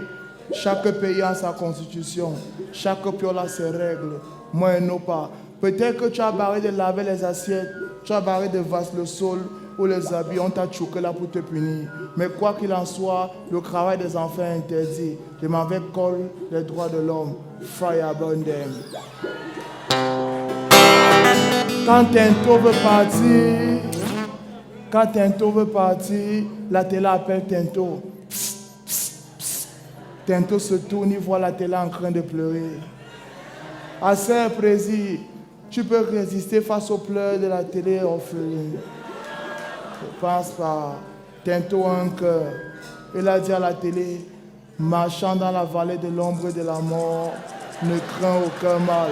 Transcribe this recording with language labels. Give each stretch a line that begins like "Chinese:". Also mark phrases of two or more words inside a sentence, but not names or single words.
French: Chaque pays a sa constitution. Chaque pays a ses règles. Moi, je n'ai pas. Peut-être que tu as barré de laver les assiettes, tu as barré de vasser le sol ou les habits, on t'a choqué là pour te punir. Mais quoi qu'il en soit, le travail des enfants est interdit. Je m'en vais coller les droits de l'homme.
English: Fire burn them.
French: Quand Tento veut partir, la télé appelle Tento. Psst, psst, psst. Tento se tourne, il voit la télé en train de pleurer. Assez précis, tu peux résister face aux pleurs de la télé orpheline. Je pense pas. Tinto a un cœur. Il a dit à la télé, marchant dans la vallée de l'ombre et de la mort, ne crains aucun mal.